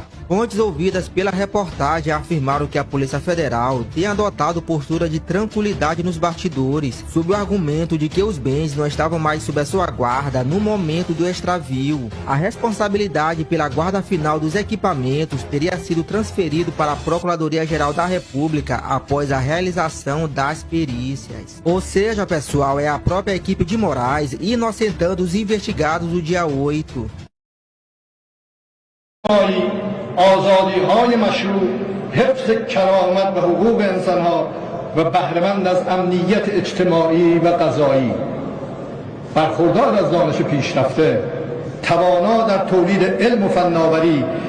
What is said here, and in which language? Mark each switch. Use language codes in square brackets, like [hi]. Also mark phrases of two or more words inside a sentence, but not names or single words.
[pt] Fontes ouvidas pela reportagem afirmaram que a Polícia Federal tem adotado postura de tranquilidade nos bastidores, sob o argumento de que os bens não estavam mais sob a sua guarda no momento do extravio. A responsabilidade pela guarda final dos equipamentos teria sido transferido para a Procuradoria-Geral da República após a realização das perícias. Ou seja, pessoal, é a própria equipe de Moraes inocentando os investigados do dia 8. [fa] آزادی‌های مشروع، حفظ کرامت و حقوق انسان‌ها و بهره‌مند از امنیت اجتماعی و قضایی، برخوردار از دانش پیشرفته، توانا در تولید علم و فناوری،